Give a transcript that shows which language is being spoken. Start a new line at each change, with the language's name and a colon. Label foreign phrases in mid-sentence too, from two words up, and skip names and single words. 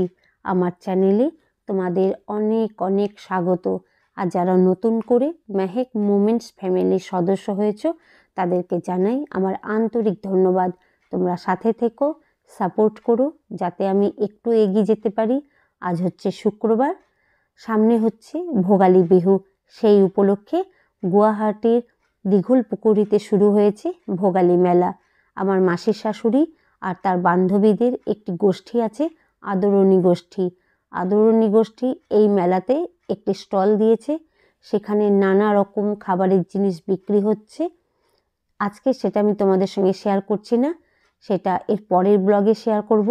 Bangla: আমার চ্যানেলে তোমাদের অনেক অনেক স্বাগত। আর যারা নতুন করে মেহেক মোমেন্টস ফ্যামিলির সদস্য হয়েছো তাদেরকে জানাই আমার আন্তরিক ধন্যবাদ। তোমরা সাথে থেকো, সাপোর্ট করো যাতে আমি একটু এগিয়ে যেতে পারি। আজ হচ্ছে শুক্রবার, সামনে হচ্ছে ভোগালী বিহু। সেই উপলক্ষে গুয়াহাটির দীঘল পুকুরিতে শুরু হয়েছে ভোগালী মেলা। আমার মাসির শাশুড়ি আর তার বান্ধবীদের একটি গোষ্ঠী আছে, আদরণী গোষ্ঠী। আদরণী গোষ্ঠী এই মেলাতে একটি স্টল দিয়েছে, সেখানে নানা রকম খাবারের জিনিস বিক্রি হচ্ছে। আজকে সেটা আমি তোমাদের সঙ্গে শেয়ার করছি না, সেটা এর পরের ব্লগে শেয়ার করব।